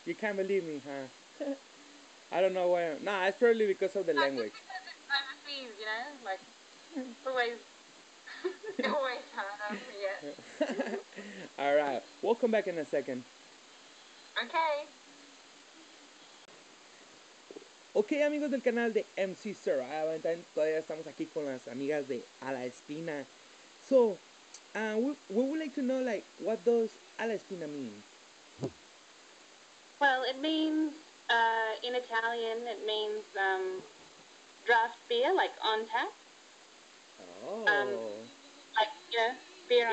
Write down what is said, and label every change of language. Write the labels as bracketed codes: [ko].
[en] You can't believe me, huh? I don't know why. Nah, it's probably because of the language. Overseas, like it's always. Always harder, yeah. All right, we'll come back in a second. Okay. [es] Ok, amigos del canal de MC Seryah Valentine, todavía estamos aquí con las amigas de Alla Spina. [en] So, we would like to know, like, what does Alla Spina mean? Well, it means in Italian, it means draft beer, like on tap. Oh. Like beer on